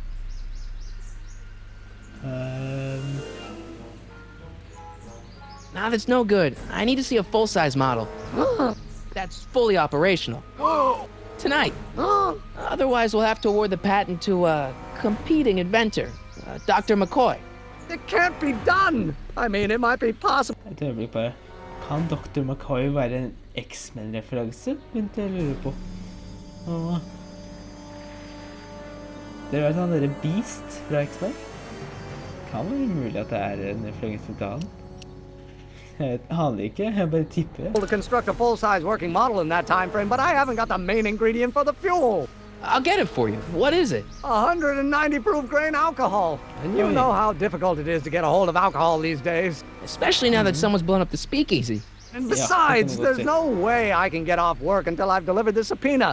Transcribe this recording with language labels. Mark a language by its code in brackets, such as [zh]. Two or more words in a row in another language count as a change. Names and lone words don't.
[en] Nah, that's no good. I need to see a full-size model. That's fully operational. Tonight. Otherwise, we'll have to award the patent to a competing inventor, Dr. McCoy. It can't be done! I mean, it might be possible. [no] Et øyeblikk bare. Kan Dr. McCoy være en X-Men-referanse? Begynte jeg å lure på. Åh. Dere vet han der Beast fra X-Men? Kan være mulig at det er en referanse til han. Jeg aner ikke, jeg bare tipper. [en] To construct a full-size working model in that time frame, but I haven't got the main ingredient for the fuel. I'll get it for you. What is it? 190 proof grain alcohol. And you know how difficult it is to get a hold of alcohol these days. Especially now that someone's blown up the speakeasy. And besides, there's no way I can get off work until I've delivered the subpoena.